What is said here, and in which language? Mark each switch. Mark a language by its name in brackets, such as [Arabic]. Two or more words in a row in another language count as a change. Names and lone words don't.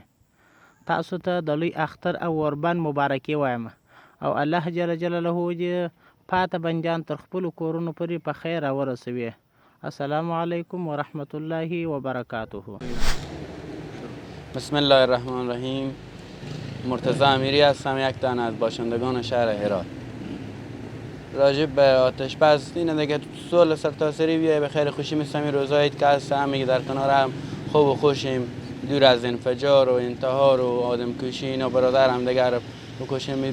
[Pashto] تاسو ته د لوی اختر او اوربند مبارکي وایم او الله [Arabic] جل جلاله [Pashto] دې پاته بندیان تر خپلو کورونو پورې په خیر راورسوي. [Arabic] السلام علیکم ورحمت الله وبرکاته. بسم الله الرحمن الرحیم. [Persian] مرتضی امیری هستم، یک تن از باشندگان شهر هرات. راجب به آتش بس اینه دیگه صلح سرتاسری بیای به خیر خوشی مثل این روزایی که هست همه در کنار هم خوب و خوشیم، دور از انفجار و انتحار و آدم کشی اینا برادر هم دیگر بکشیم.